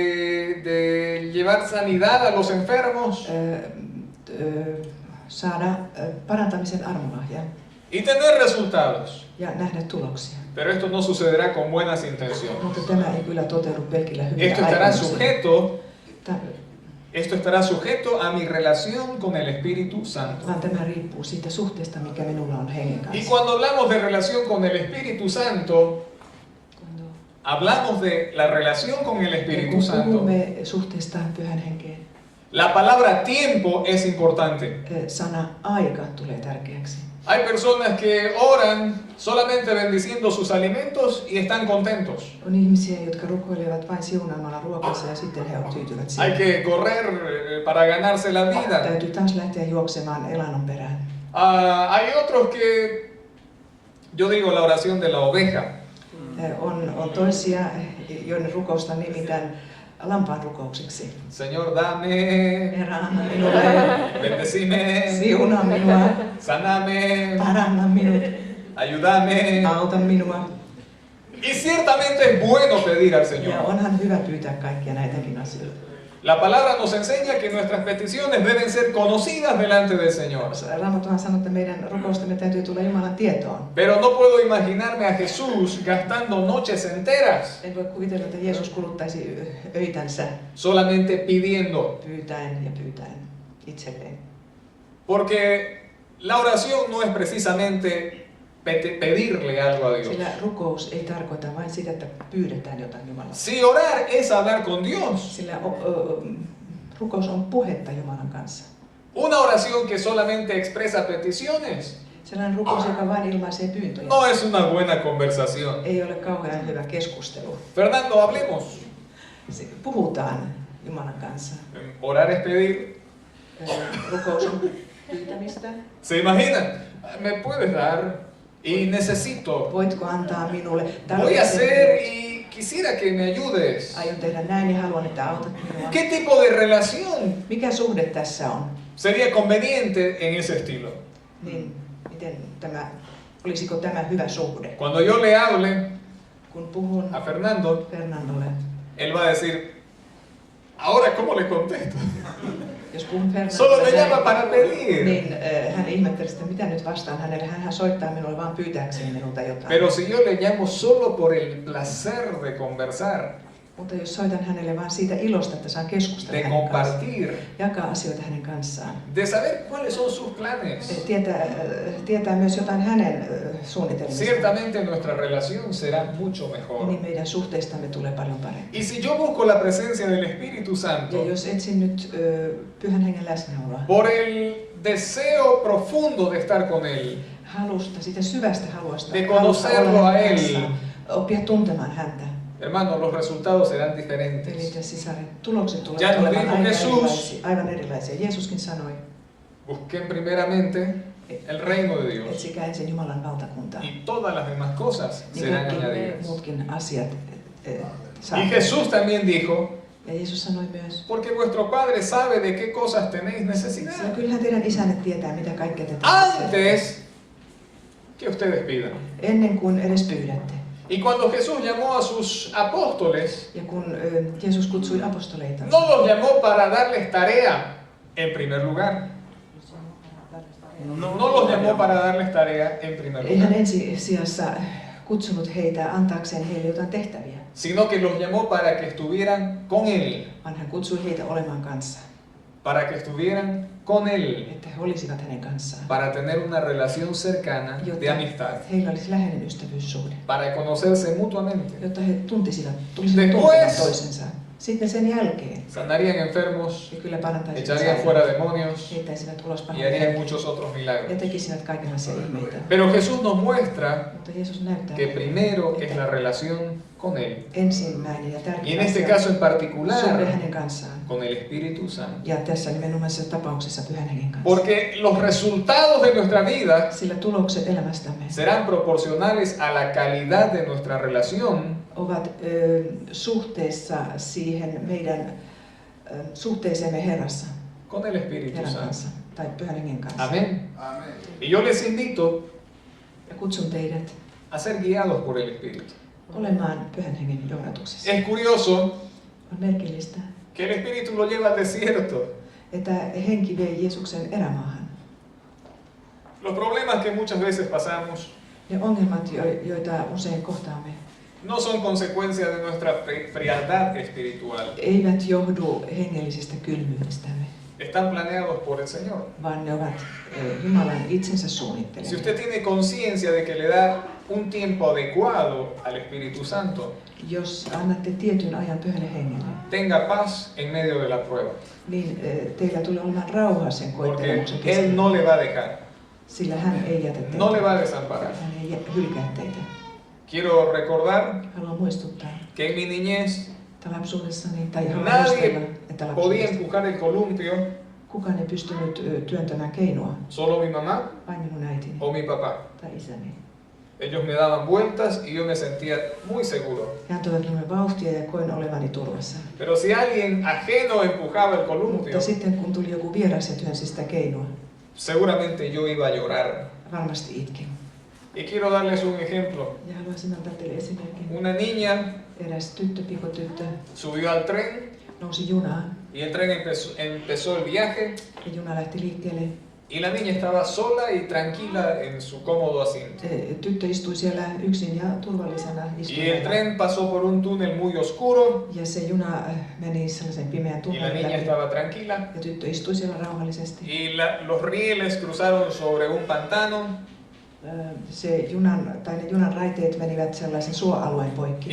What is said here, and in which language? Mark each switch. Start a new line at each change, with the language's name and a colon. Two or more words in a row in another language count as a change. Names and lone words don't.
Spanish: de llevar sanidad a los enfermos
Finnish: saada parantamisen armolahjan
Spanish: y tener resultados.
Finnish: ja nähdä tuloksia.
Spanish: Pero esto no sucederá con buenas intenciones.
Finnish: Mutta tämä ei kyllä toteudu pelkillä hyvillä
Spanish: Esto estará
Finnish: aikomuksilla.
Spanish: sujeto, Ta- esto estará sujeto a mi relación con el Espíritu Santo.
Finnish: Vaan tämä riippuu siitä suhteesta, mikä minulla on hengen
Spanish: Y
Finnish: kanssa.
Spanish: cuando hablamos de relación con el Espíritu Santo, hablamos de la relación con el
Finnish: Ja
Spanish: Espíritu
Finnish: kun
Spanish: Santo.
Finnish: puhumme suhteesta pyhän henkeen,
Spanish: La palabra tiempo es importante.
Finnish: sana aika tulee tärkeäksi.
Spanish: Hay personas que oran solamente bendiciendo sus alimentos y están contentos.
Finnish: On ihmisiä, jotka rukoilevat vain siunaamalla ruokansa ja sitten he tyytyvät
Spanish: Hay
Finnish: siihen.
Spanish: que correr para ganarse la vida.
Finnish: Täytyy taas lähteä juoksemaan elannon perään.
Spanish: Hay otros que, yo digo la oración de la oveja.
Finnish: On toisia, joiden rukousta nimitän lampaan rukoukseksi.
Spanish: Señor, dame,
Finnish: Herra, anna minulle,
Spanish: bendecime,
Finnish: siunaa minua,
Spanish: saname,
Finnish: paranna minut,
Spanish: ayúdame.
Finnish: auta minua.
Spanish: Y ciertamente es bueno pedir al
Finnish: Ja
Spanish: Señor.
Finnish: onhan hyvä pyytää kaikkia näitäkin asioita.
Spanish: La palabra nos enseña que nuestras peticiones deben ser conocidas delante del Señor.
Finnish: Raamattuhan sanoo, että meidän rukoustamme täytyy tulla Jumalan tietoon.
Spanish: Pero no puedo imaginarme a Jesús gastando noches enteras
Finnish: En voi kuvitella, että Jeesus kuluttaisi öitänsä
Spanish: solamente pidiendo.
Finnish: pyytäen ja pyytäen itselleen.
Spanish: Porque la oración no es precisamente pedirle algo a Dios.
Finnish: Sillä rukous ei tarkoita vain sitä, että pyydetään jotain Jumalalta.
Spanish: Si orar es hablar con Dios,
Finnish: Sillä rukous on puhetta Jumalan kanssa.
Spanish: una oración que solamente expresa peticiones
Finnish: Sellainen rukous, joka vain ilmaisee pyyntöjä,
Spanish: no es una buena conversación.
Finnish: ei ole kauhean hyvä keskustelu.
Spanish: Fernando, hablemos.
Finnish: Puhutaan Jumalan kanssa.
Spanish: Orar es pedir.
Finnish: Rukous on pyytämistä.
Spanish: ¿Se imaginan? ¿Me puedes dar? Y necesito.
Finnish: Voitko antaa minulle?
Spanish: Voy a hacer y quisiera que me ayudes.
Finnish: Aion tehdä näin ja haluan, että autat minua.
Spanish: ¿Qué tipo de relación
Finnish: Mikä suhde tässä on?
Spanish: sería conveniente en ese estilo?
Finnish: Niin, olisiko tämä hyvä suhde?
Spanish: Cuando yo le hable
Finnish: Kun puhun
Spanish: a Fernando,
Finnish: Fernandolle,
Spanish: él va a decir, ahora ¿cómo le contesto?
Finnish: jos puhun
Spanish: Solo me
Finnish: Fernandolle,
Spanish: llama para pedir.
Finnish: niin hän ihmettelee sitä, mitä nyt vastaan hänelle. Hän soittaa minulle vaan pyytääkseen minulta jotain.
Spanish: Pero si yo le llamo solo por el placer de conversar,
Finnish: Mutta jos soitan hänelle vaan siitä ilosta, että saan keskustella
Spanish: de
Finnish: hänen kanssaan,
Spanish: compartir,
Finnish: jakaa asioita hänen kanssaan,
Spanish: de saber cuáles son sus planes,
Finnish: tietää myös jotain hänen suunnitelmistaan,
Spanish: ciertamente nuestra relación será mucho mejor.
Finnish: niin meidän suhteistamme tulee paljon paremmin.
Spanish: Y si yo busco la presencia del Espíritu
Finnish: Ja
Spanish: Santo,
Finnish: jos etsin nyt Pyhän Hengen läsnäoloa,
Spanish: por el deseo profundo de estar con Él,
Finnish: halusta, siitä syvästä halusta,
Spanish: de
Finnish: halusta
Spanish: conocerlo
Finnish: olla
Spanish: a
Finnish: hänen
Spanish: Él,
Finnish: kanssaan, oppia tuntemaan häntä.
Spanish: hermanos, los resultados serán
Finnish: Velit
Spanish: diferentes.
Finnish: ja sisaret, tulokset
Spanish: Ya
Finnish: tulevat
Spanish: nos
Finnish: olemaan
Spanish: dijo Jesús.
Finnish: aivan erilaisia. Jeesuskin sanoi,
Spanish: Busquen primeramente el reino de Dios
Finnish: etsikää ensin Jumalan valtakuntaa,
Spanish: y todas las demás cosas
Finnish: niin
Spanish: serán
Finnish: kaikki
Spanish: añadidas.
Finnish: muutkin asiat
Spanish: Y
Finnish: saatte.
Spanish: Jesús también dijo,
Finnish: Ja Jeesus sanoi myös,
Spanish: porque vuestro Padre sabe de qué cosas tenéis necesidad
Finnish: sillä kyllähän teidän isänne tietää, mitä kaikkea te tarvitsette,
Spanish: antes que ustedes pidan.
Finnish: ennen kuin edes pyydätte.
Spanish: Y cuando Jesús llamó a sus apóstoles,
Finnish: Ja kun Jeesus kutsui apostoleita,
Spanish: no los llamó para darles tarea en primer lugar. No los llamó para darles tarea en primer
Finnish: ei hän
Spanish: lugar,
Finnish: ensi sijassa kutsunut heitä antaakseen heille jotain tehtäviä,
Spanish: sino que los llamó para que estuvieran con Él,
Finnish: vaan hän kutsui heitä olemaan kanssaan,
Spanish: para que estuvieran con Él,
Finnish: että he olisivat hänen kanssaan,
Spanish: para tener una relación cercana de
Finnish: jotta
Spanish: amistad,
Finnish: heillä olisi läheinen ystävyyssuhde,
Spanish: para conocerse mutuamente.
Finnish: jotta he tulisivat tuntemaan toisensa. Sitten sen jälkeen
Spanish: Sanarían enfermos,
Finnish: he kyllä parantaisivat
Spanish: echarían fuera demonios
Finnish: heittäisivät ulos
Spanish: y
Finnish: pahoja
Spanish: harían muchos otros
Finnish: ja
Spanish: milagros.
Finnish: tekisivät kaikenlaisia ihmeitä.
Spanish: Pero Jesús nos muestra
Finnish: Mutta Jeesus näyttää
Spanish: que
Finnish: meille,
Spanish: primero es
Finnish: että
Spanish: la relación con Él.
Finnish: ensimmäinen ja
Spanish: Y
Finnish: tärkein
Spanish: en este
Finnish: asia
Spanish: caso en
Finnish: on suhde
Spanish: particular,
Finnish: hänen kanssaan.
Spanish: con el Espíritu Santo.
Finnish: Ja tässä nimenomaisessa tapauksessa Pyhän Hengen kanssa.
Spanish: Porque los resultados de nuestra vida
Finnish: Sillä tulokset elämästämme
Spanish: serán proporcionales a la calidad de nuestra relación
Finnish: ovat suhteessa siihen meidän suhteeseemme Herrassa,
Spanish: con el Espíritu
Finnish: Herran
Spanish: Santo.
Finnish: kanssa tai Pyhän Hengen kanssa.
Spanish: Amén. Y yo les invito
Finnish: Ja kutsun teidät
Spanish: a ser guiados por el Espíritu.
Finnish: olemaan Pyhän Hengen johdatuksessa.
Spanish: Es curioso
Finnish: On merkillistä,
Spanish: que el Espíritu lo lleva al desierto.
Finnish: että henki vei Jeesuksen erämaahan.
Spanish: Los problemas que muchas veces pasamos
Finnish: Ne ongelmat, joita usein kohtaamme,
Spanish: no son consecuencia de nuestra frialdad espiritual.
Finnish: eivät johdu hengellisestä kylmyydestämme,
Spanish: Están planeados por el Señor.
Finnish: vaan ne ovat Jumalan itsensä
Spanish: Si
Finnish: suunnittelemia.
Spanish: usted tiene conciencia de que le da un tiempo adecuado al Espíritu Santo,
Finnish: Jos annatte tietyn ajan Pyhälle Hengelle,
Spanish: tenga paz en medio de la prueba,
Finnish: niin teillä tulee olemaan rauha sen
Spanish: porque
Finnish: koettelemuksen
Spanish: Él
Finnish: keskellä,
Spanish: no le va a dejar,
Finnish: sillä hän ei jätä teitä.
Spanish: no le va a desamparar.
Finnish: Hän ei hylkää teitä.
Spanish: Quiero recordar
Finnish: Haluan muistuttaa,
Spanish: que en mi niñez
Finnish: että lapsuudessani, tai haluan
Spanish: nadie
Finnish: muistella, että
Spanish: podía
Finnish: lapsuudessa
Spanish: empujar el columpio,
Finnish: kukaan ei pystynyt työntämään keinoa,
Spanish: solo mi mamá
Finnish: vain minun äitini
Spanish: o mi papá.
Finnish: tai isäni.
Spanish: Ellos me daban vueltas y yo me sentía muy seguro.
Finnish: He antoivat minulle vauhtia ja koin olevani turvassa.
Spanish: Pero si alguien ajeno empujaba el columpio,
Finnish: Mutta sitten kun tuli joku vieras ja työnsi sitä keinoa,
Spanish: seguramente yo iba a llorar.
Finnish: varmasti itkin.
Spanish: Y quiero darles un ejemplo.
Finnish: Ja haluaisin antaa teille esimerkin.
Spanish: Una niña
Finnish: Eräs tyttö, pikotyttö,
Spanish: subió al tren
Finnish: nousi junaan
Spanish: y el tren empezó el viaje
Finnish: ja juna lähti liikkeelle.
Spanish: y la niña estaba sola y tranquila en su cómodo asiento.
Finnish: Tyttö istui siellä yksin ja turvallisena
Spanish: Y el
Finnish: istuimella.
Spanish: tren pasó por un túnel muy oscuro
Finnish: Ja se juna meni sellaisen pimeän
Spanish: y la
Finnish: tunnelin
Spanish: niña
Finnish: läpi.
Spanish: estaba tranquila.
Finnish: Ja tyttö istui siellä rauhallisesti.
Spanish: Y los rieles cruzaron sobre un pantano
Finnish: Ne junan raiteet menivät sellaisen suoalueen poikki.